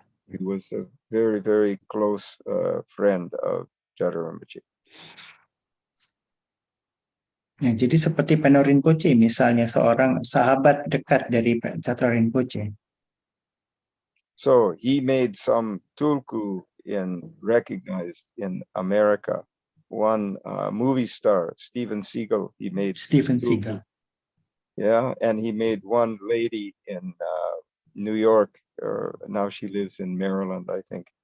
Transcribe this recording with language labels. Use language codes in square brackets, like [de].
[en] He was a very, very close friend of Jara Rinpoche. [id] Ya, jadi seperti Peno Rinpoche, misalnya seorang sahabat dekat dari Jatra Rinpoche. [en] So he made some tulku recognized in America. One movie star, Steven Seagal, he made Steven tulku. Seagal. Yeah, and he made one lady in New York, or now she lives in Maryland, I think.